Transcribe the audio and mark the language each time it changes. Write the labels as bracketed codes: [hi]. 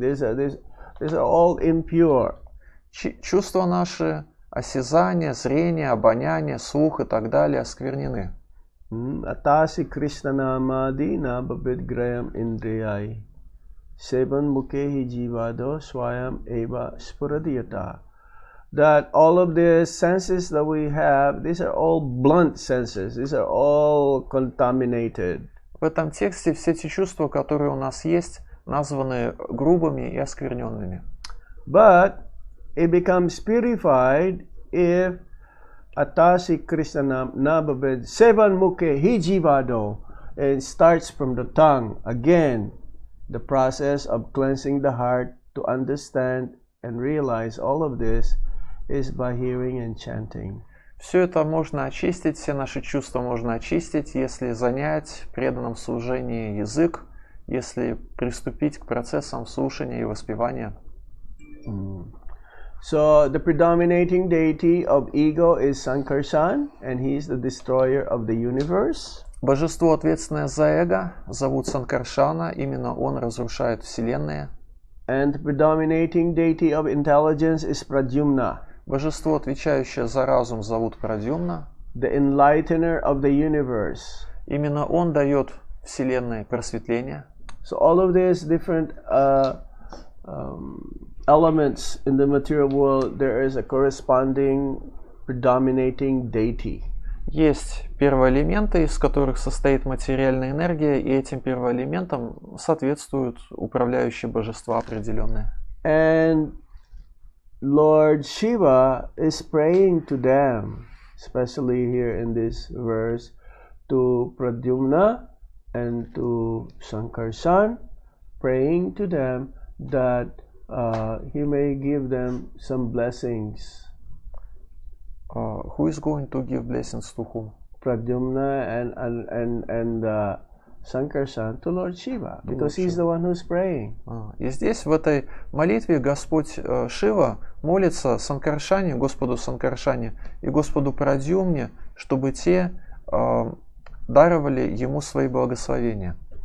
[en] These are all impure. [ru] Чувства наши, осязание, зрение, обоняние, слух и так далее осквернены. [sa] Atasi Krishna namadi na babid graham indriyai. Seban mukehi jivado swayam eva spuradiyata. [en] That all of the senses that we have, these are all blunt senses. These are all contaminated. [ru] В этом тексте все эти чувства, которые у нас есть, названы грубыми и оскверненными. [en] But it becomes purified if [sa] Atasi Krishna nababed sevan mukhe hijivado, [en] and starts from the tongue. Again, the process of cleansing the heart to understand and realize all of this is by hearing and chanting. [ru] Все это можно очистить, все наши чувства можно очистить, если занять в преданном служении язык, если приступить к процессам слушания и воспевания. [en] So the predominating deity of ego is Sankarshan, and he is the destroyer of the universe. [ru] Божество, ответственное за эго, зовут Санкаршана, именно он разрушает вселенные. [en] And the predominating deity of intelligence is Pradyumna. [ru] Божество, отвечающее за разум, зовут Прадьюмна. [en] The enlightener of the universe. [ru] Именно он дает вселенной просветление. [en] So all of these different elements in the material world, there is a corresponding predominating deity. [ru] Есть первоэлементы, из которых состоит материальная энергия, и этим первоэлементам соответствуют управляющие божества определенные. [en] And Lord Shiva is praying to them, especially here in this verse, to Pradyumna and to Sankarshan, praying to them that he may give them some blessings. Who is going to give blessings to whom? Pradyumna and Sankarshan to Lord Shiva, because he's the one who's praying. [ru] И здесь в этой молитве Господь Шива молится Санкаршане, Господу Санкаршане и Господу Прадьюмне, чтобы те даровали ему свои благословения.